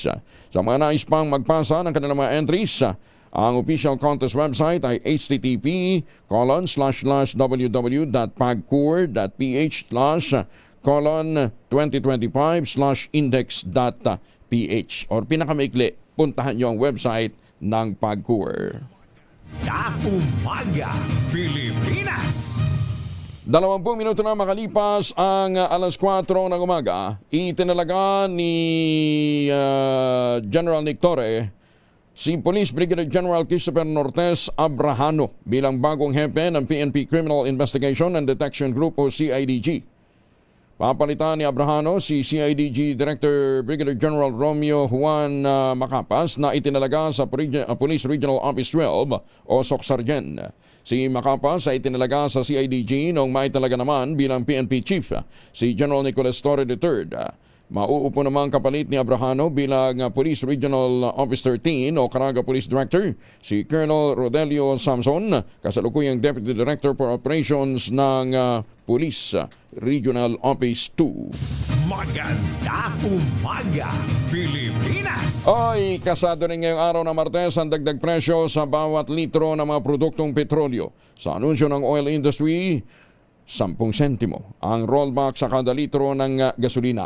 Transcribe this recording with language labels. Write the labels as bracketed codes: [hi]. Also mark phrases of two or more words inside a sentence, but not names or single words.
[tl] Sa mga nais pang magpasa ng kanilang mga entries, ang [en] official contest website [tl] ay http://www.pagcor.ph/2025/index.ph or pinakamaikli, puntahan nyo ang website ng PAGCOR. Umaga, Pilipinas! 20 minuto na makalipas ang alas 4 ng umaga, itinalaga ni General Nick Torre si Police Brigadier General Christopher Nortes Abrahano bilang bagong hepe ng PNP Criminal Investigation and Detection Group o CIDG. Papalitan ni Abrahano si CIDG Director Brigadier General Romeo Juan Macapas na itinalaga sa Police Regional Office 12 o SOCSargen. Si Macapas ay itinalaga sa CIDG noong maitalaga naman bilang PNP Chief si General Nicolas Torre III. Mauupo naman kapalit ni Abrahano bilang Police Regional Office 13 o Caraga Police Director si Colonel Rodelio Samson, kasalukuyang Deputy Director for Operations ng Police Regional Office 2. Magandang umaga, Pilipinas! Ay, kasado rin ngayong araw na Martes ang dagdag presyo sa bawat litro ng mga produktong petrolyo. Sa anunsyo ng [en] oil industry, [tl] 10 sentimo ang rollback sa kada litro ng gasolina.